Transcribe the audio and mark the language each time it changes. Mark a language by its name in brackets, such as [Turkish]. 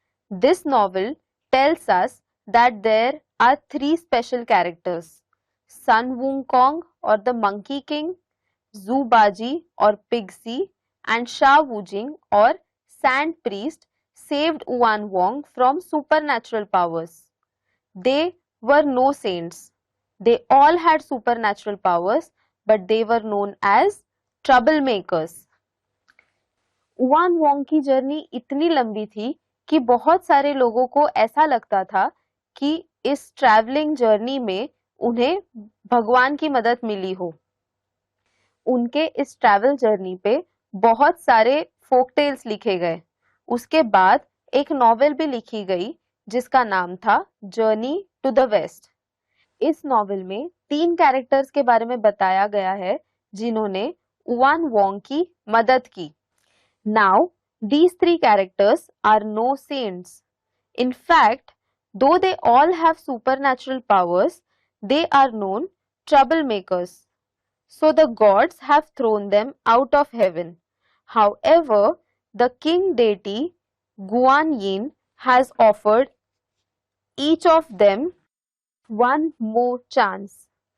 [English] This novel tells us that there are three special characters: Sun Wukong or the Monkey King, Zhu Baji or Pixie, and Sha Wujing or Sand Priest saved Yuan Wong from supernatural powers. They were no saints. They all had supernatural powers, but they were known as troublemakers. [Hindi] Yuan Wong की journey इतनी लंबी थी कि बहुत सारे लोगों को ऐसा लगता था कि इस ट्रैवलिंग जर्नी में उन्हें भगवान की मदद मिली हो। उनके इस ट्रैवल जर्नी पे बहुत सारे फोक टेल्स लिखे गए। उसके बाद एक नॉवेल भी लिखी गई जिसका नाम था जर्नी टू द वेस्ट। इस नॉवेल में 3 कैरेक्टर्स के बारे में बताया गया है जिन्होंने युआन वोंग की मदद की। [English] Now, these 3 characters are no saints. In fact, though they all have supernatural powers, they are known troublemakers. So the gods have thrown them out of heaven. However, the king deity Guan Yin has offered each of them one more chance.